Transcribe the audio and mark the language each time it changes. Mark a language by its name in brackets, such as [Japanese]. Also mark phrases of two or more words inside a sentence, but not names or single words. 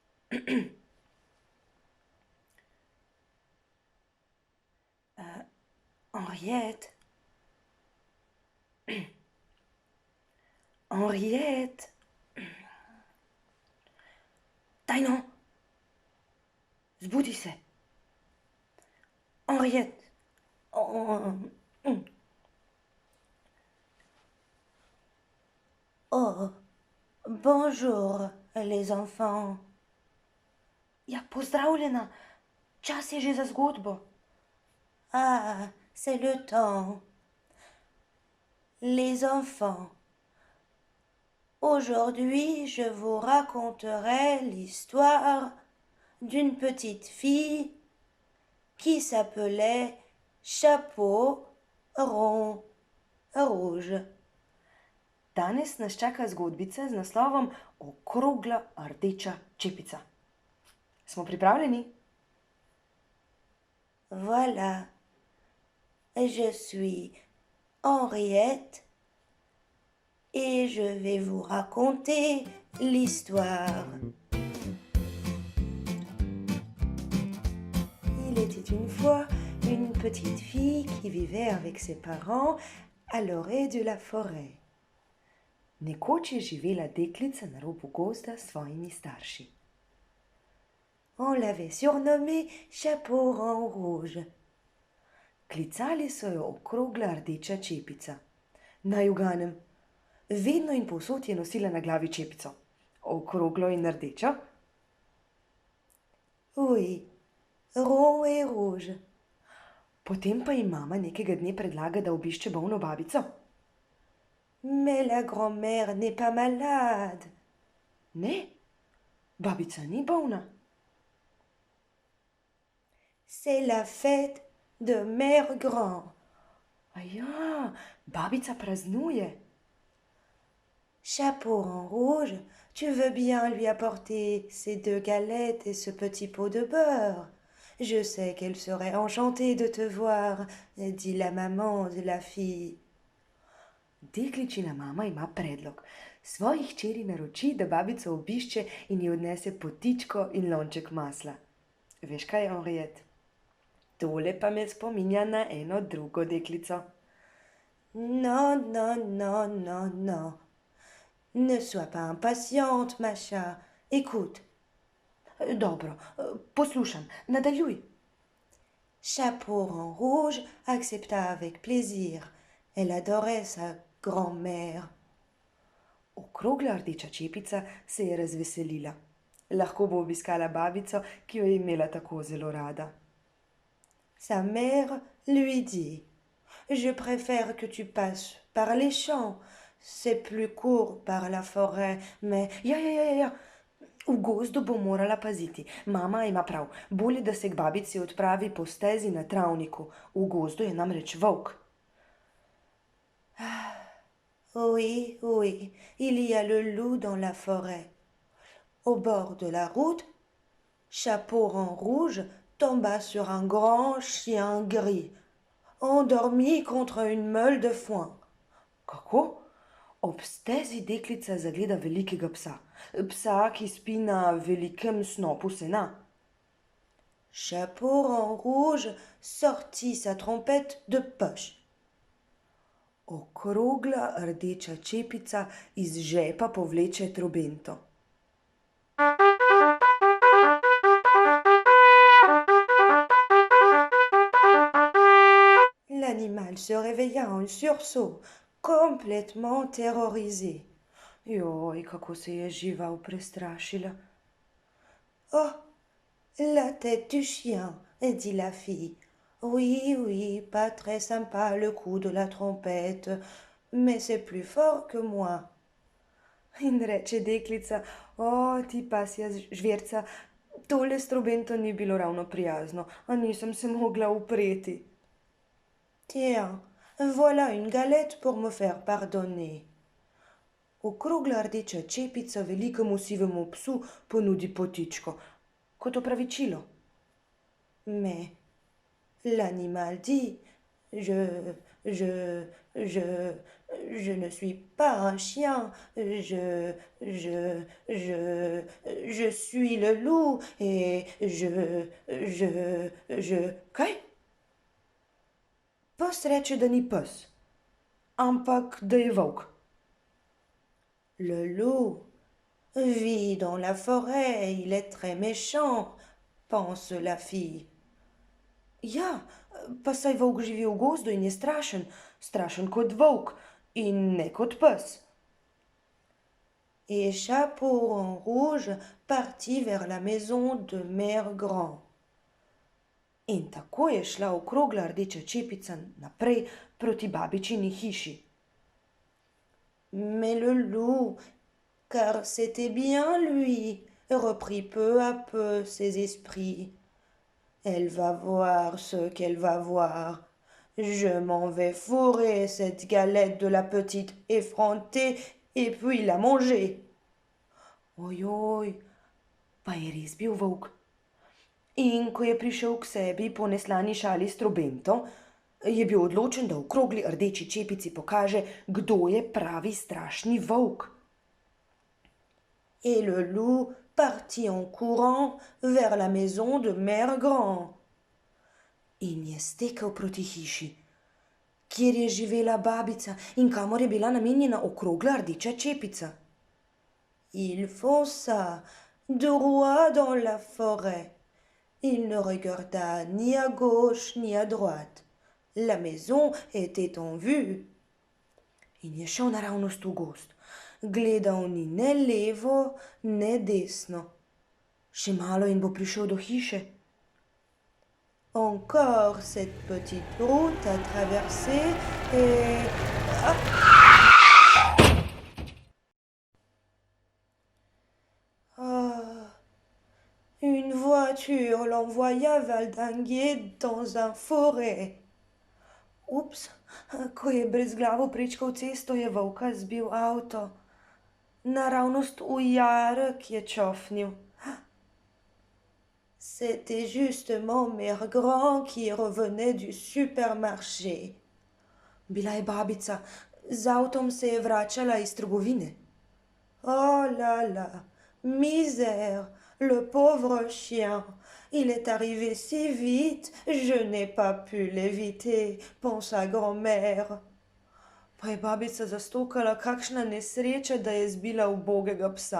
[Slovenian] Henriette, Henriette, daj no, zbudi se. Henriette. [French] Oh, oh, bonjour les enfants. [Slovenian] Ja, pozdravljena, čas je že za zgodbo. [French] Ah, c'est le temps. Les enfants, aujourd'hui je vous raconterai l'histoire d'une petite fille qui s'appelait Chapeau rond rouge. [Slovenian] Danes nas čaka zgodbica z naslovom Okrogla rdeča čepica. Smo pripravljeni? [French] Voilà, je suis Henriette et je vais vous raconter l'histoire. Il était une fois une petite fille qui vivait avec ses parents à l'orée de la forêt. [Slovenian] Nekoč je živela deklica na robu gozda s svojimi starši. [French] On l'avait surnommée Chapeau rond rouge. [Slovenian] Klicali so jo Okrogla rdeča čepica. Naj uganem, vedno in povsod je nosila na glavi čepico. Okroglo in rdečo? [French] Oui, rond et rouge. [Slovenian] Potem pa ji mama nekega dne predlaga, da obišče bolno babico. [French] Mais la grand-mère n'est pas malade. [Slovenian] Ne, babica ni bolna. [French] C'est la fête de Mère Grand. [Slovenian] Aja, babica praznuje. [French] Chapeau en rouge, tu veux bien lui apporter ces 2 galettes et ce petit pot de beurre? Je sais qu'elle serait enchantée de te voir, dit la maman de la fille. [Slovenian] Dekličina mama ima predlog. Svoji hčeri naroči, da babico obišče in ji odnese potičko in lonček masla. Veš kaj, Henriette? Tole pa me spominja na eno drugo deklico. [French] Non, non, non, non, non. Ne sois pas impatiente, ma chat. Écoute. [Slovenian] Dobro, poslušam, nadaljuj. [French] Chapeau rond rouge accepta avec plaisir. Elle adorait sa grand-mère. [Slovenian] Okrogla rdeča čepica se je razveselila. Lahko bo obiskala babico, ki jo je imela tako zelo rada. [French] Sa mère lui dit: Je préfère que tu passes par les champs. C'est plus court par la forêt, mais... [Slovenian] Ja. V gozdu bo morala paziti. Mama ima prav. Bolje, da se k babici odpravi po stezi na travniku. V gozdu je namreč volk. [French] Oui, oui, il y a le loup dans la forêt. Au bord de la route, Chapeau rond rouge tomba sur un grand chien gris, endormi contre une meule de foin. [Slovenian] Kako? Ob stezi deklica zagleda velikega psa. Psa, ki spi na velikem snopu sena. [French] Chapeau rond rouge sortit sa trompette de poche. [Slovenian] Okrogla rdeča čepica iz žepa povleče trobento. [French] L'animal se réveilla en sursaut, complètement terrorisé. [Slovenian] Joj, kako se je žival prestrašila. [French] Oh, la tête du chien, dit la fille. Oui, oui, pas très sympa le coup de la trompette, mais c'est plus fort que moi. [Slovenian] In reče deklica: O, ti pasja žverca, tole s trobento ni bilo ravno prijazno, a nisem se mogla upreti. [French] Tiens, voilà une galette pour me faire pardonner. [Slovenian] Okrogla rdeča čepica velikemu sivemu psu ponudi potičko, kot opravičilo. [French] Mais l'animal dit: Je Je ne suis pas un chien, je suis le loup et Kaj? [Slovenian] Pes reče, da ni pes, ampak da je volk. [French] Le loup vit dans la forêt, il est très méchant, pense la fille. [Slovenian] Ja, pa saj volk živi v gozdu in je strašen, strašen kot volk in ne kot pes. [French] Et Chapeau en rouge partit vers la maison de Mère Grand. [Slovenian] In tako je šla okrogla rdeča čepica naprej proti babičini hiši. [French] Mais le loup, car c'était bien lui, reprit peu à peu ses esprits. Elle va voir ce qu'elle va voir. Je m'en vais fourrer cette galette de la petite effrontée et puis la manger. [Slovenian] Ojoj, pa je res bil volk. In ko je prišel k sebi po neslani šali s trobentom, je bil odločen, da okrogli rdeči čepici pokaže, kdo je pravi strašni volk. [French] Et le loup partit en courant vers la maison de Mère Grand. [Slovenian] In je stekel proti hiši, kjer je živela babica in kamor je bila namenjena okrogla rdeča čepica. [French] Il fonça droit dans la forêt. Il ne regarda ni à gauche ni à droite. La maison était en vue. [Slovenian] In je šel naravnost v gozd. Gledal ni ne levo, ne desno. Še malo in bo prišel do hiše. [French] Encore cette petite route à traverser et... Une voiture l'envoya valdinguer dans un forêt. [Slovenian] Ups, ko je brezglavo prečkal cesto, je volka zbil avto. Naravnost v jarek je čofnil. [French] C'était justement Mère Grand qui revenait du supermarché. [Slovenian] Bila je babica, z avtom se je vračala iz trgovine. [French] Oh là là, misère, le pauvre chien. Il est arrivé si vite, je n'ai pas pu l'éviter, pensa grand-mère. [Slovenian] Pa je babica zastokala, kakšna nesreča, da je zbila ubogega psa.